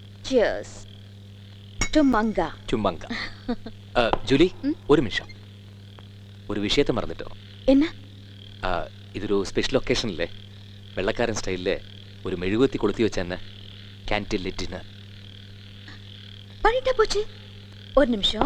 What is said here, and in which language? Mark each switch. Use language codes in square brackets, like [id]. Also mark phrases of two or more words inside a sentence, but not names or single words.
[en] cheers to மங்கா. [ta] சும்மாங்க. ஜூலி, ஒரு நிமிஷம். ஒரு விஷயத்தை மறந்துட்டோம். என்ன? [ml] ഇതൊരു സ്പെഷ്യൽ ഒക്കേഷനില്ലേ, വെള്ളക്കാരൻ സ്റ്റൈലില് ഒരു മെഴുകുവത്തി കൊളുത്തി വെച്ചെന്നെ [en] canteen dinner. [ta] பண்ணிட்டா போச்சு. ஒரு நிமிஷம்.